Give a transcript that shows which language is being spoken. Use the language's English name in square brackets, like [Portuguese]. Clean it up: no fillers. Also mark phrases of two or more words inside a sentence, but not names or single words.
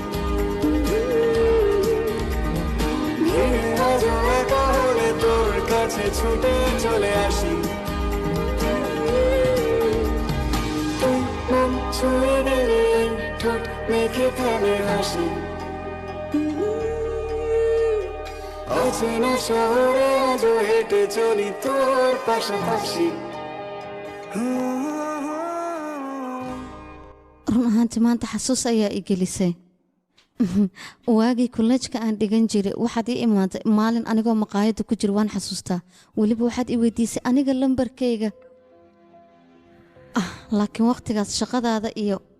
[Bangla] একা হলে তোর কাছে ছুটে চলে আসি তুই মন ছুঁয়ে গেলে ঠোঁট মেখে ফেলে হাসি অচেনা শহরে আজও হেঁটে চলি তোর পাশাপাশি [Somali] run ahaanti maanta xasuus ayaa i gelisay waagii kullejka aan dhigan jiray waxaad ii imaatay maalin anigoo maqaayadda ku jira waan xasuustaa weliba waxaad i weydiisay aniga lambarkayga laakiin waqtigaas shaqadaada iyo